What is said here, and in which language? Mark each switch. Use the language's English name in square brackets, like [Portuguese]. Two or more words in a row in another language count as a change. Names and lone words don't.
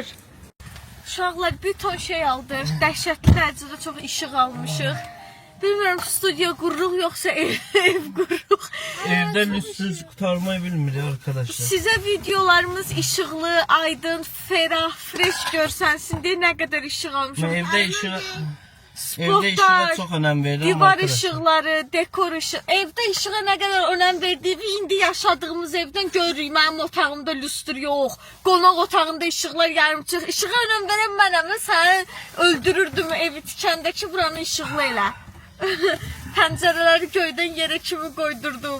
[Azerbaijani] Uşaqlar bir ton şey aldıq. Dəhşətli dərəcədə çox işıq almışıq. Bilmirəm, studiyo qururuq yoxsa ev qururuq. [Turkish] Evden üstsüz kurtarmayı bilmiyor arkadaşlar. [Azerbaijani] Sizə videolarımız işıqlı, aydın, ferah, fresh görsənsin deyə nə qədər işıq almışıq. [Turkish] Ben evde işine [Azerbaijani] Spotlar, [Turkish] çok önem veriyorum [Azerbaijani] divar [Turkish] arkadaşlar. [Azerbaijani] işıqları, dekor işıq. Evdə işığa nə qədər önəm verdiyimi indi yaşadığımız evdən görürük. Mənim otağımda lüstr yox. Qonaq otağında işıqlar yarımçıq. İşığa önəm verən mənəm. Sən öldürürdüm evi tikəndə ki, buranı işıqlı elə. Pəncərələri göydən yerə kimi qoydurdum.